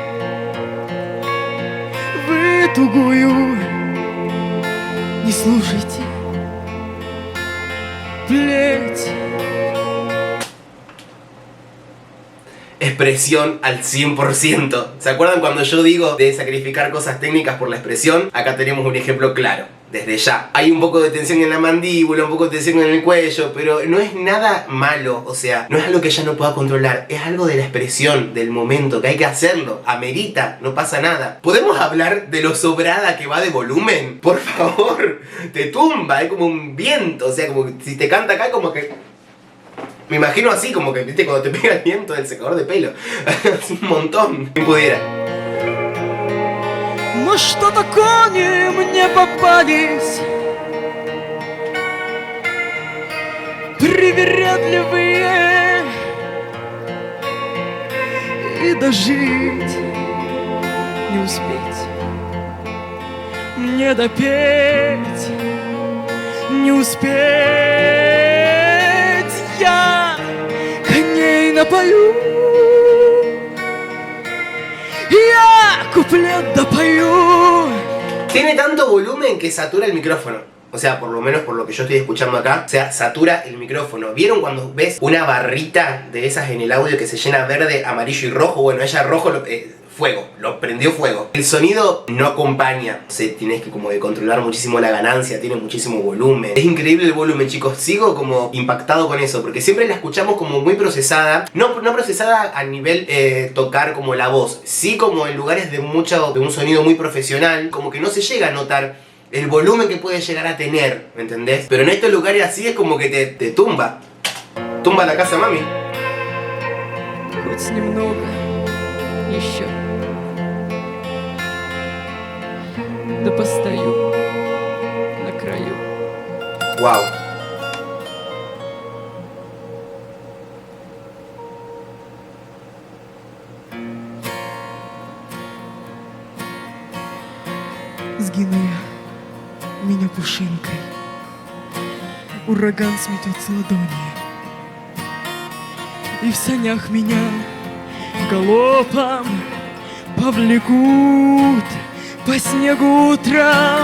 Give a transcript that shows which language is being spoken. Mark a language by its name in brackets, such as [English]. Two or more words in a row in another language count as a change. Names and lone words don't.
[Russian] Вы тугую не слушайте плеть. [Spanish] Expresión al 100%. ¿Se acuerdan cuando yo digo de sacrificar cosas técnicas por la expresión? Acá tenemos un ejemplo claro. Desde ya. Hay un poco de tensión en la mandíbula, un poco de tensión en el cuello, pero no es nada malo, o sea, no es algo que ella no pueda controlar, es algo de la expresión, del momento, que hay que hacerlo, amerita, no pasa nada. ¿Podemos hablar de lo sobrada que va de volumen? Por favor, te tumba, es como un viento, o sea, como que si te canta acá, como que... Me imagino así, como que, viste, cuando te pega el viento del secador de pelo. Es un montón. ¿Quién pudiera? [Russian] Но что-то кони мне попались привередливые, и дожить не успеть, мне допеть не успеть. Я коней напою, я куплет допою. [Spanish] Tiene tanto volumen que satura el micrófono. O sea, por lo menos por lo que yo estoy escuchando acá, o sea, satura el micrófono. ¿Vieron cuando ves una barrita de esas en el audio que se llena verde, amarillo y rojo? Bueno, ella rojo, fuego, lo prendió fuego. El sonido no acompaña. O sea, tienes que como de controlar muchísimo la ganancia, tiene muchísimo volumen. Es increíble el volumen, chicos. Sigo como impactado con eso, porque siempre la escuchamos como muy procesada. No procesada a nivel tocar como la voz. Sí como en lugares de un sonido muy profesional, como que no se llega a notar el volumen que puede llegar a tener, ¿me entendés? Pero en estos lugares así es como que te tumba. Tumba la casa, mami. [Russian] Хоть немного еще, да постою на краю. Wow. Сгину я, меня пушинкой, ураган сметет с ладони, и в санях меня галопом повлекут по снегу утром.